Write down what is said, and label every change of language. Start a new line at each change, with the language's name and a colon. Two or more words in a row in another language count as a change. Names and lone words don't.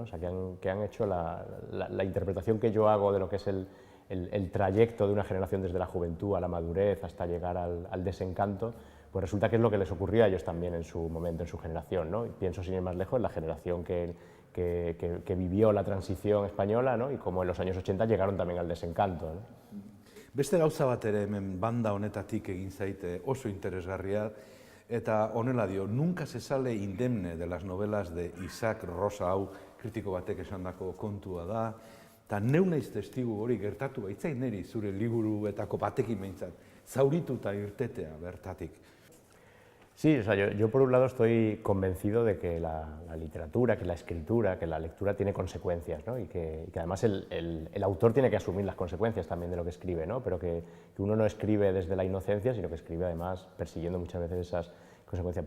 Spanish: O sea, que han hecho la interpretación que yo hago de lo que es el trayecto de una generación desde la juventud a la madurez hasta llegar al desencanto, pues resulta que es lo que les ocurrió a ellos también en su momento, en su generación, ¿no? Y pienso, sin ir más lejos, en la generación que vivió la transición española, ¿no?, y como en los años 80 llegaron también al desencanto, ¿no?
Basque: Beste gauza bat ere hemen banda honetatik egin zaite oso interesgarria, eta honela dio,
Spanish: nunca se sale indemne de las novelas de Isaac Rosa,
Basque: hau kritiko batek esandako kontua da, eta neu naiz testigu hori gertatu baitzai niri zure liburuetako batekin behintzat, zaurituta irtetea bertatik.
Spanish: Sí, o sea, yo por un lado estoy convencido de que la literatura, que la escritura, que la lectura tiene consecuencias, ¿no? Y que además el autor tiene que asumir las consecuencias también de lo que escribe, ¿no? Pero que uno no escribe desde la inocencia, sino que escribe además persiguiendo muchas veces esas consecuencias.